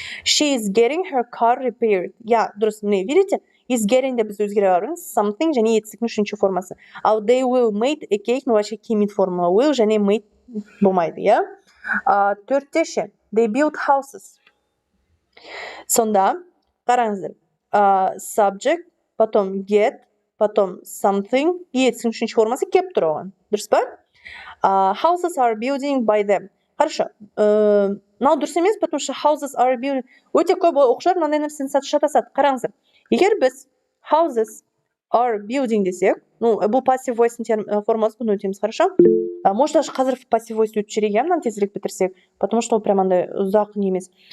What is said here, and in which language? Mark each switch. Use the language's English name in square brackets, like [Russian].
[English] She is getting her car repaired. [Kazakh] Дұрыс. Міне, [Russian] видите? [English] Is getting [Kazakh] де біз өзгере алармыз. Something және етістіктің үшінші формасы. [English] Ал they will make a cake, [Russian] вообще [English] кимит формула. [Kazakh] Will және made болмайды, Төрттеше. [English] They built houses. [Kazakh] Сонда, қараңыздар. Subject, [Russian] потом [Kazakh] get, потом something, и етістіктің үшінші формасы кеп тұр оған. Дұрыс па? [English] Houses are building by them. [Russian] Хорошо. [Kazakh] Мынау дұрыс емес, [Russian] потому что [English] houses are building. [Kazakh] Өте көп оқушылар мынандай нәрсені шатасады. Қараңыздар. Егер біз [English] houses are building [Kazakh] десек, бұл passive voice формасы, бұны өтеміз, хорошо? [Russian] Может, даже [Kazakh] қазір passive voice өтіп жүрейік, мынаны тезірек бітірсек, [Russian] потому что [Kazakh] ол прям андай ұзақ не емес.